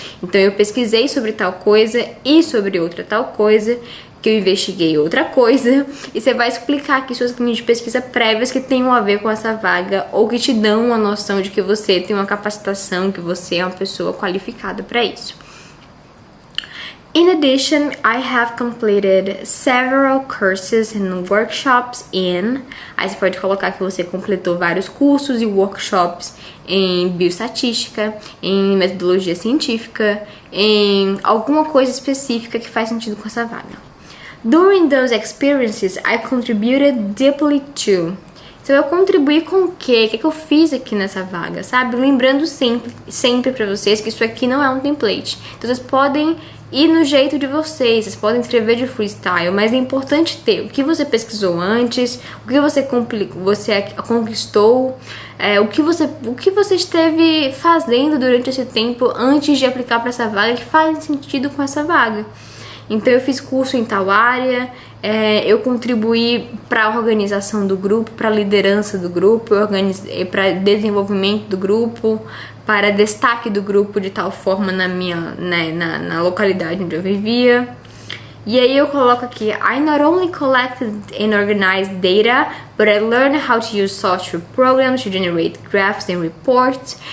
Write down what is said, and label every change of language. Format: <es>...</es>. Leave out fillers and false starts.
<pt>Então eu pesquisei sobre tal coisa e sobre outra tal coisa, que eu investiguei outra coisa, e você vai explicar aqui suas linhas de pesquisa prévias que tenham a ver com essa vaga ou que te dão uma noção de que você tem uma capacitação, que você é uma pessoa qualificada para isso.</pt> <en>In addition, I have completed several courses and workshops in.</en> <pt>Aí você pode colocar que você completou vários cursos e workshops em bioestatística, em metodologia científica, em alguma coisa específica que faz sentido com essa vaga.</pt> <en>During those experiences, I contributed deeply to.</en> <pt>Então, eu contribuí com o quê? O que eu fiz aqui nessa vaga, sabe? Lembrando sempre pra vocês que isso aqui não é um template. Então, vocês podem e no jeito de vocês. Vocês podem escrever de freestyle, mas é importante ter o que você pesquisou antes, o que você conquistou, o que você esteve fazendo durante esse tempo antes de aplicar para essa vaga que faz sentido com essa vaga. Então eu fiz curso em tal área, eu contribuí para a organização do grupo, para a liderança do grupo, para desenvolvimento do grupo, para destaque do grupo de tal forma na localidade onde eu vivia.</pt> <en>E aí eu coloco aqui, I not only collected and organized data, but I learned how to use software programs to generate graphs and reports.</en>